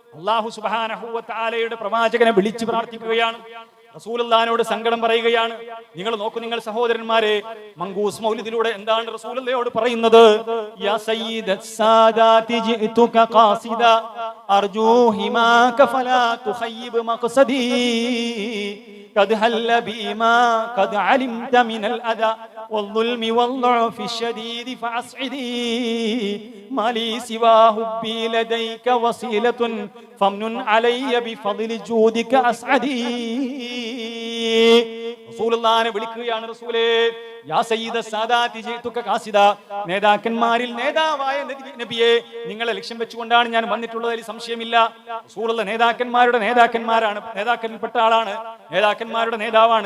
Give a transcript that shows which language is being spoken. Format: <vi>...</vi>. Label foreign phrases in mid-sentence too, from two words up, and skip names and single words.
<ar>الله سبحانه وتعالى</ar> <ml>പ്രവാചകനെ വിളിച്ചു പ്രാർത്ഥിക്കുകയാണ്. റസൂലുള്ളാഹിനോട് സങ്കടം പറയുകയാണ്. നിങ്ങൾ നോക്കൂ, നിങ്ങൾ സഹോദരന്മാരെ, മങ്കൂസ് മൗലിദിലൂടെ എന്താണ് റസൂലുള്ളാഹിയോട് പറയുന്നത്?</ml> <ar>يا سيد السادات جئتك قاصدا أرجو حماك فلا تخيب مقصدي قد هل بما قد علمت من الأذى والظلم والضعف الشديد فأسعدي ما لي سوى حبي لديك وصيلة فمن علي بفضل جودك أسعدي.</ar> <ml>റസൂലുള്ളാഹിനെ വിളിക്കുകയാണ്. റസൂലേ,</ml> <ar>يا سيد السادات جئتك قاصدا,</ar> <ml>നേതാക്കന്മാരിൽ നേതാവായ നബിയെ, നിങ്ങളെ ലക്ഷ്യം വെച്ചുകൊണ്ടാണ് ഞാൻ വന്നിട്ടുള്ളതിൽ സംശയമില്ല. റസൂലുള്ള നേതാക്കന്മാരുടെ നേതാക്കന്മാരിൽപ്പെട്ട ആളാണ്, നേതാക്കന്മാരുടെ നേതാവാണ്.</ml>